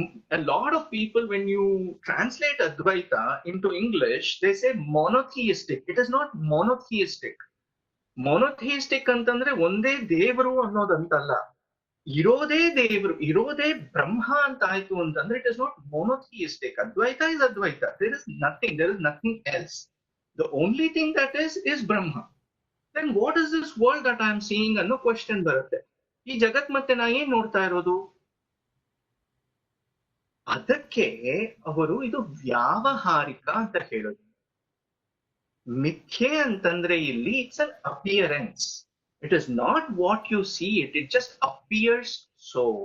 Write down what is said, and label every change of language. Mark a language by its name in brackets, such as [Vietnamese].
[English] A lot of people, when you translate Advaita into English, they say monotheistic. It is not monotheistic. [Kannada] Monotheistic ಅಂತಂದ್ರೆ ಒಂದೇ ದೇವರು ಅನ್ನೋದಂತಲ್ಲ. ಇರೋದೇ ದೇವರು, ಇರೋದೇ ಬ್ರಹ್ಮ ಅಂತ ಆಯ್ತು ಅಂತಂದ್ರೆ [English] It is not monotheistic. Advaita is Advaita. There is nothing else. The only thing that is Brahma. Then what is this world that I am seeing [Kannada] ಅನ್ನೋ ಕ್ವೆಶ್ಚನ್ ಬರುತ್ತೆ. ಈ ಜಗತ್ ಮತ್ತೆ ನಾ ಏನ್ ನೋಡ್ತಾ ಇರೋದು? ಅದಕ್ಕೆ ಅವರು ಇದು ವ್ಯಾವಹಾರಿಕ ಅಂತ ಹೇಳೋದು. ಮಿಥ್ಯೆ ಅಂತಂದ್ರೆ ಇಲ್ಲಿ [English] It's an appearance. It is not what you see it, it just appears so.